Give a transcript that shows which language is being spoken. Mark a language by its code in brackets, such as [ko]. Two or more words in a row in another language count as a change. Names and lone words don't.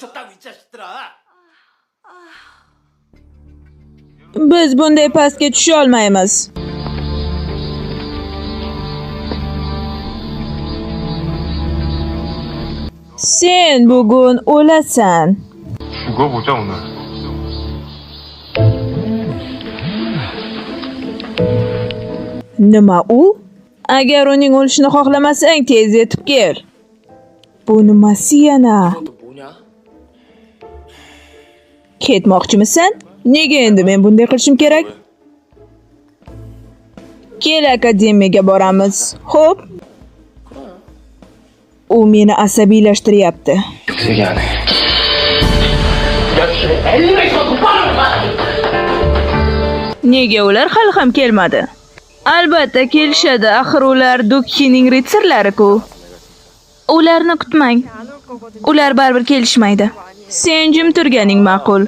[uz] Biz bunday pastga tusha olmaymiz. Sen bugun o'lasan. [ko] 죽어보자 오늘. [uz] Nima u? Agar uning o'lishini xohlamasang, tez yetib kel. Bu nimasi yana? Ketmoqchimisan? Nega endi men bunday qilishim kerak? Kel, akademiyaga boramiz. Xo'p. U meni asabiylashtiryapti. [ko] 세게 안 해. [uz] Nega ular hali ham kelmadi? Albatta kelishadi, axir ular Dukkining ritsarlari-ku. Ularni kutmang. Ular baribir kelishmaydi. Sen jim turganing ma'qul.